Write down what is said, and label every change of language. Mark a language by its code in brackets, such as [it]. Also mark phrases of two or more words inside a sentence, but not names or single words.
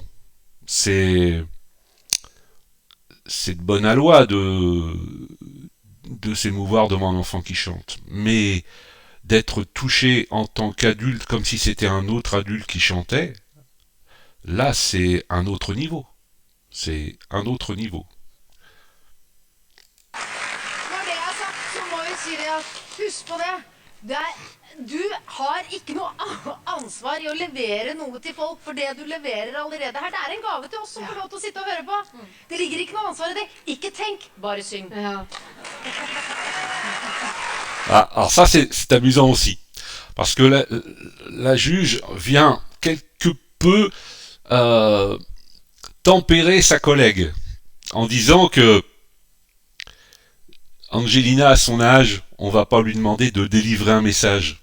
[fr] C'est de bonne aloi de s'émouvoir devant un enfant qui chante. Mais d'être touché en tant qu'adulte, comme si c'était un autre adulte qui chantait, là, c'est un autre niveau. C'est un autre niveau. [no] Når det er sagt, så må vi si det at husk på det. Du har ikke noe ansvar i å levere noe til folk for det du leverer allerede her. Det er en gave til oss som får lov til å sitte og høre på. Det ligger ikke noe ansvar i det. Ikke tenk, bare syng. Ja. [fr] Ah, alors ça, c'est amusant aussi. Parce que la juge vient quelque peu tempérer sa collègue en disant que Angelina, à son âge, on va pas lui demander de délivrer un message.